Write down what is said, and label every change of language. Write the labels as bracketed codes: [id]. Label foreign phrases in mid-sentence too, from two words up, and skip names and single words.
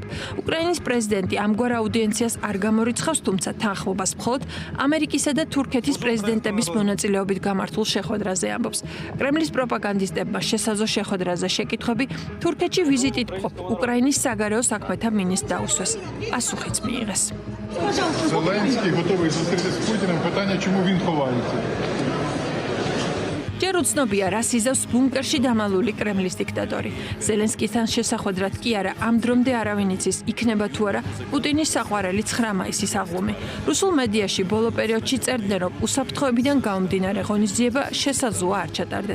[ka] უკრაინის პრეზიდენტი ამგვარ აუდიენციას არ გამორიცხავს, თუმცა თანხმობას მხოლოდ ამერიკისა და თურქეთის პრეზიდენტების მონაწილეობით გამართულ შეხვედრაზე ამბობს. კრემლის პროპაგანდისტებმა შესაძლო შეხვედრაზე შეკითხვები თურქეთში ვიზიტით მყოფ უკრაინის საგარეო საქმეთა მინისტრს დაუსვეს. პასუხიც მიიღეს. [uk] Зеленський готовий зустрітися з Путіним. Питання, чому він ховається? [ka] ჯერ უცნობია, რას იზავს ბუნკერში დამალული კრემლის დიქტატორი. ზელენსკისთან შესახვედრად კი არა, ამ დრომდე არავინ იცის, იქნება თუ არა პუტინის საყვარელი 9 მაისის აღლუმი. რუსულ მედიაში ბოლო პერიოდში წერდნენ, რომ უსაფრთხოებიდან გამომდინარე ღონისძიება შესაძლოა არ ჩატარდეს.